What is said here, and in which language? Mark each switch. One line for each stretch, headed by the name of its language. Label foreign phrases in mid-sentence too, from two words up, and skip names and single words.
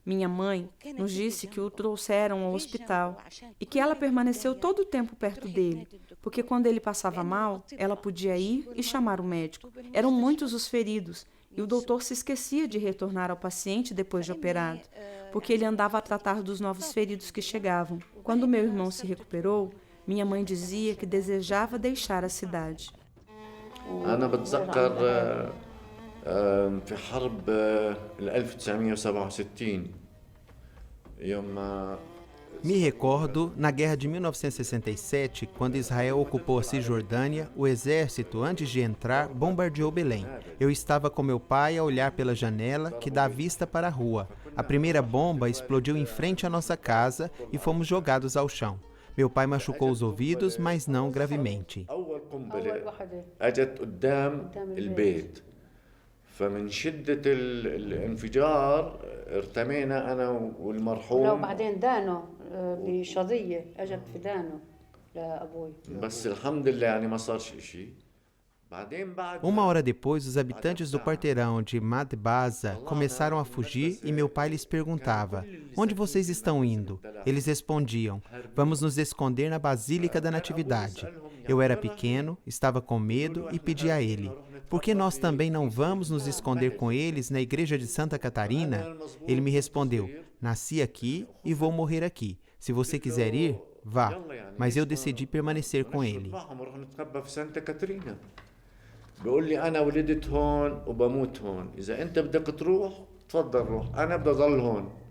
Portuguese: Minha mãe nos disse que o trouxeram ao hospital e que ela permaneceu todo o tempo perto dele, porque quando ele passava mal, ela podia ir e chamar o médico. Eram muitos os feridos e o doutor se esquecia de retornar ao paciente depois de operado, porque ele andava a tratar dos novos feridos que chegavam. Quando meu irmão se recuperou, minha mãe dizia que desejava deixar a cidade.
Arabic: في حرب 1967
Portuguese: Me recordo, na guerra de 1967, quando Israel ocupou a Cisjordânia, o exército, antes de entrar, bombardeou Belém. Eu estava com meu pai a olhar pela janela, que dá vista para a rua. A primeira bomba explodiu em frente à nossa casa e fomos jogados ao chão. Meu pai machucou os ouvidos, mas não gravemente.
Arabic: فمن شدة الانفجار ارتمينا أنا والمرحوم. وبعدين دانه بشظية أجت في دانه لأبوي. بس الحمد لله يعني ما صار شيء.
Portuguese: Uma hora depois, os habitantes do quarteirão de Madbaza começaram a fugir e meu pai lhes perguntava: onde vocês estão indo? Eles respondiam: vamos nos esconder na Basílica da Natividade. Eu era pequeno, estava com medo e pedi a ele: por que nós também não vamos nos esconder com eles na igreja de Santa Catarina? Ele me respondeu: nasci aqui e vou morrer aqui. Se você quiser ir, vá. Mas eu decidi permanecer com ele.
Arabic: بيقول لي أنا ولدت هون وبموت هون، إذا أنت بدك تروح تفضل روح، أنا بدي أضل هون.